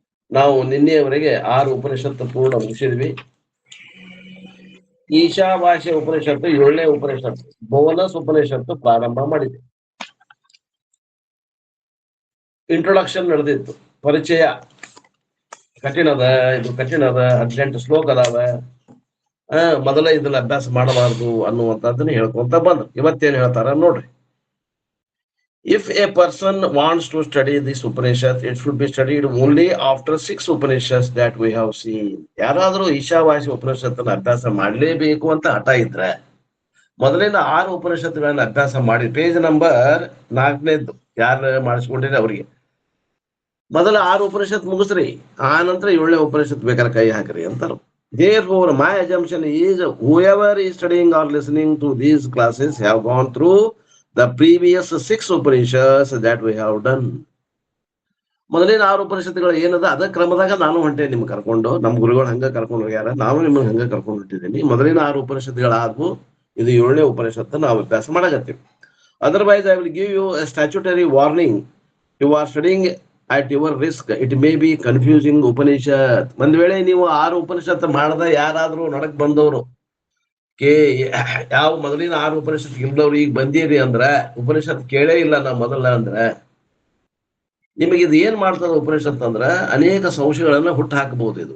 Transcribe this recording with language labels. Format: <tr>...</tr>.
<kn>ನಾವು ನಿನ್ನೆಯವರೆಗೆ 6 ಉಪನಿಷತ್ತು ಪೂರ್ಣ ಮುಗಿಸಿದ್ವಿ. ಈಶಾವಾಸ್ಯ ಉಪನಿಷತ್ತು 7ನೇ ಉಪನಿಷತ್ತು ಬೋನಸ್ ಉಪನಿಷತ್ತು ಪ್ರಾರಂಭ ಮಾಡಿದೆ. ಇಂಟ್ರೊಡಕ್ಷನ್ ನಡೆದಿತ್ತು, ಪರಿಚಯ ಕಠಿಣದ, ಇದು ಕಠಿಣದ, 18 ಶ್ಲೋಕ ಅದಾವ, ಮೊದಲ ಇದನ್ನ ಅಭ್ಯಾಸ ಮಾಡಬಾರ್ದು ಅನ್ನುವಂಥದ್ದನ್ನ ಹೇಳ್ಕೊಂತ ಬಂದ್ರು. ಇವತ್ತೇನ್ ಹೇಳ್ತಾರ ನೋಡ್ರಿ.</kn> <en>If a person wants to study this Upanishad, it should be studied only after 6 Upanishads that we have seen.</en> <kn>ಯಾರಾದ್ರೂ ಈಶಾವಾಸ್ಯ ಉಪನಿಷತ್ತನ್ನ ಅಭ್ಯಾಸ ಮಾಡಲೇಬೇಕು ಅಂತ ಹಠ ಇದ್ರೆ ಮೊದಲಿನ 6 ಉಪನಿಷತ್ತುಗಳನ್ನ ಅಭ್ಯಾಸ ಮಾಡಿ, ಪೇಜ್ ನಂಬರ್ 4ನೇದ್ದು ಯಾರು ಮಾಡಿಸ್ಕೊಂಡಿದ್ರೆ ಅವರಿಗೆ ಮೊದಲ 6 ಉಪನಿಷತ್ ಮುಗಿಸ್ರಿ, ಆ ನಂತರ 7ನೇ ಉಪನಿಷತ್ ಬೇಕಾದ್ರೆ ಕೈ ಹಾಕ್ರಿ ಅಂತಾರ.</kn> <en>Therefore, my assumption is whoever is studying or listening to these classes have gone through the previous 6 Upanishads that we have done.</en> <kn>ಮೊದಲಿನ 6 ಉಪನಿಷತ್ತುಗಳು ಏನದ ಅದ ಕ್ರಮದಾಗ ನಾನು ಹೊಂಟೆ ನಿಮ್ಗೆ ಕರ್ಕೊಂಡು, ನಮ್ಮ ಗುರುಗಳು ಹಂಗ ಕರ್ಕೊಂಡು ಹೋಗ್ಯಾರ, ನಾನು ನಿಮ್ಗೆ ಹಂಗ ಕರ್ಕೊಂಡು ಹೊಂಟಿದ್ದೀನಿ. ಮೊದಲಿನ 6 ಉಪನಿಷತ್ತುಗಳಾದ್ವು, ಇದು 7ನೇ ಉಪನಿಷತ್ತು ನಾವು ಅಭ್ಯಾಸ ಮಾಡಕತ್ತೀವಿ.</kn> <en>Otherwise, I will give you a statutory warning. You are studying at your risk. It may be confusing Upanishad.</en> <kn>ಒಂದ್ ವೇಳೆ ನೀವು 6 ಉಪನಿಷತ್ತು ಮಾಡದ ಯಾರಾದ್ರೂ ನಡಕ್ ಬಂದವರು ಯಾವ ಮೊದಲಿನ 6 ಉಪನಿಷತ್ ಇಲ್ದವ್ರು ಈಗ ಬಂದಿರಿ ಅಂದ್ರ, ಉಪನಿಷತ್ ಕೇಳೇ ಇಲ್ಲ ನಾ ಮೊದಲ ಅಂದ್ರ, ನಿಮಗೆ ಇದು ಏನ್ ಮಾಡ್ತದ ಉಪನಿಷತ್ ಅಂದ್ರ ಅನೇಕ ಸಂಶಯಗಳನ್ನ ಹುಟ್ಟು ಹಾಕಬಹುದು.</kn>